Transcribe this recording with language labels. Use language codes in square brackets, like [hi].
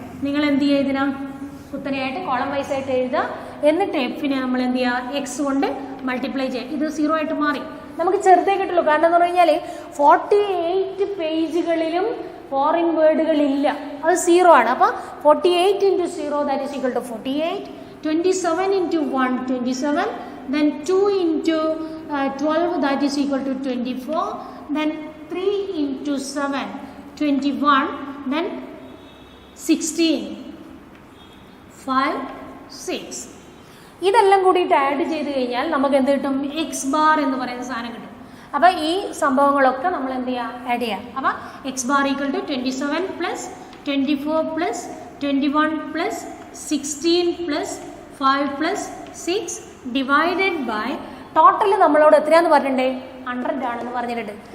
[ml] നിങ്ങൾ എന്ത് ചെയ്യുക, ഇതിനാ കുത്തനെയായിട്ട് കോളം വൈസ് ആയിട്ട് എഴുതുക. എന്നിട്ട് എഫിനെ നമ്മൾ എന്ത് ചെയ്യുക, എക്സ് കൊണ്ട് മൾട്ടിപ്ലൈ ചെയ്യുക. ഇത് 0 ആയിട്ട് മാറി. നമുക്ക് ചെറുതേ കിട്ടുള്ളൂ. കാരണം എന്ന് പറഞ്ഞു കഴിഞ്ഞാൽ 48 പേജുകളിലും ഫോറിൻ വേർഡുകളില്ല, അത് 0 ആണ്. അപ്പോൾ 48 × 0 [en] that is equal to [ml] 48. [en] 27 × 1 27, then 2 × 12 that is equal to 24, then 3 × 7 21, then 16 5 6. [ml] ഇതെല്ലാം കൂടിയിട്ട് ആഡ് ചെയ്ത് കഴിഞ്ഞാൽ നമുക്ക് എന്ത് കിട്ടും, എക്സ് ബാർ എന്ന് പറയുന്ന സാധനം കിട്ടും. അപ്പോൾ ഈ സംഭവങ്ങളൊക്കെ നമ്മൾ എന്ത് ചെയ്യുക, ആഡ് ചെയ്യാം. അപ്പോൾ X bar equal to 27 + 24 + 21 + 16 + 5 + 6 divided by total നമ്മളോട് എത്രയാന്ന് പറഞ്ഞിട്ടുണ്ട്, 100 ആണെന്ന് പറഞ്ഞിട്ടുണ്ട്.